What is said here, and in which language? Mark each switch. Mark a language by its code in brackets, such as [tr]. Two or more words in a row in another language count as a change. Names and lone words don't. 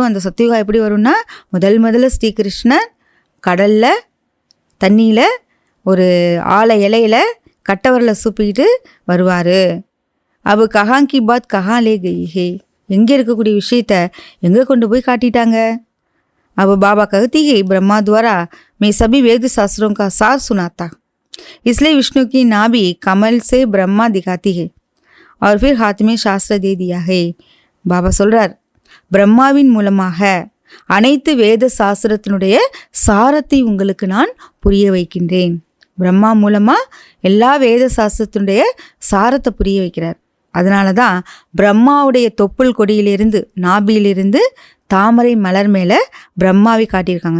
[ta] அந்த சத்தியுகா எப்படி வரும்னா, முதல்ல ஸ்ரீ கிருஷ்ணன் கடலில் தண்ணியில் ஒரு ஆலை இலையில் கட்டவரில் சூப்பிக்கிட்டு வருவார். [hi] अब कहाँ की बात कहाँ ले गई है. [ta] எங்கே இருக்கக்கூடிய விஷயத்த எங்கே கொண்டு போய் காட்டிட்டாங்க. [hi] अब बाबा कहती है ब्रह्मा द्वारा मैं सभी वेद शास्त्रों का सार सुनाता, इसलिए विष्णु की नाभि कमल से ब्रह्मा दिखाती है और फिर हाथ में शास्त्र दे दिया है. [ta] பாபா சொல்கிறார், பிரம்மாவின் மூலமாக அனைத்து வேத சாஸ்திரத்தினுடைய சாரத்தை உங்களுக்கு நான் புரிய வைக்கின்றேன். பிரம்மா மூலமாக எல்லா வேத சாஸ்திரத்தினுடைய சாரத்தை புரிய வைக்கிறார். அதனால தான் பிரம்மாவுடைய தொப்புள் கொடியிலிருந்து நாபியிலிருந்து தாமரை மலர் மேலே பிரம்மாவை காட்டியிருக்காங்க.